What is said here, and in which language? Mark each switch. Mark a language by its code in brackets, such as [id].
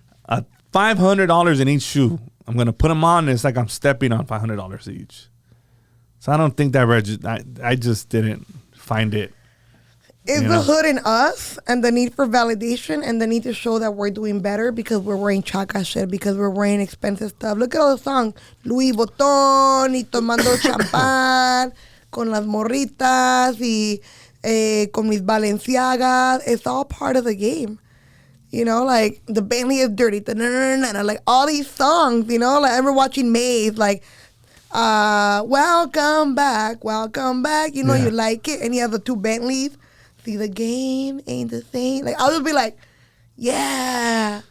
[en] $500 in each shoe. I'm gonna put them on. And it's like I'm stepping on $500 each. So I don't think that I just didn't find it. It's the hood in us and the need for validation and the need to show that we're doing better because we're wearing chaca shit, because we're wearing expensive stuff. Look at all the songs. [es] Louis Vuitton y tomando champán con las morritas y con mis Balenciagas. [en] It's all part of the game. You know, like the Bentley is dirty. Like all these songs, you know, like I remember watching Maze, like welcome back. You know, you like it. And you have the two Bentleys. See, the game ain't the same. Like, I'll just be like, yeah.